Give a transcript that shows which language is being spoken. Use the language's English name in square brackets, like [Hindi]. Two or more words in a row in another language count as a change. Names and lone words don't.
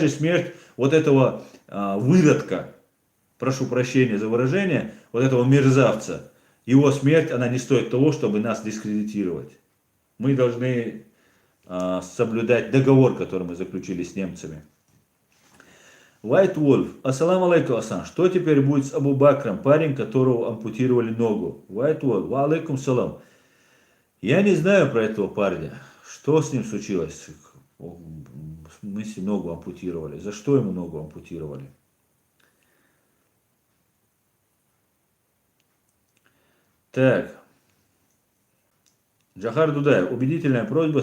[Russian] Даже смерть вот этого выродка, прошу прощения за выражение, вот этого мерзавца, его смерть, она не стоит того, чтобы нас дискредитировать. Мы должны соблюдать договор, который мы заключили с немцами. White Wolf. [Arabic] السلام عليكم, [Russian] Асан. Что теперь будет с Абу Бакром, парень, которого ампутировали ногу? White Wolf. [Arabic] وعليكم السلام. [Russian] Я не знаю про этого парня. Что с ним случилось? В смысле ногу ампутировали? За что ему ногу ампутировали? Так. Джахар Дудаев. Убедительная просьба.